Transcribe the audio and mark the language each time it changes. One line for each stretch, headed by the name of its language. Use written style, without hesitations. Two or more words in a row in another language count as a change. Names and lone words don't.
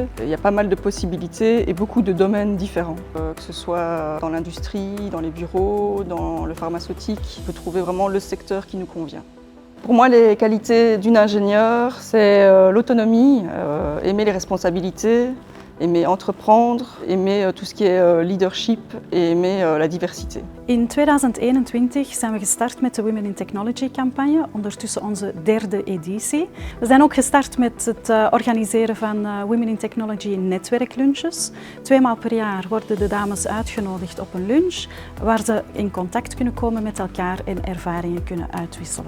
French: Il y a pas mal de possibilités et beaucoup de domaines différents. Que ce soit dans l'industrie, dans les bureaux, dans le pharmaceutique, on peut trouver vraiment le secteur qui nous convient. Pour moi, les qualités d'une ingénieure, c'est l'autonomie, aimer les responsabilités, aimer entreprendre, aimer tout ce qui est leadership et aimer la diversité.
Dutch: In 2021 zijn we gestart met de Women in Technology campagne, ondertussen onze derde editie. We zijn ook gestart met het organiseren van Women in Technology netwerklunches. 2 maal per jaar worden de dames uitgenodigd op een lunch, waar ze in contact kunnen komen met elkaar en ervaringen kunnen uitwisselen.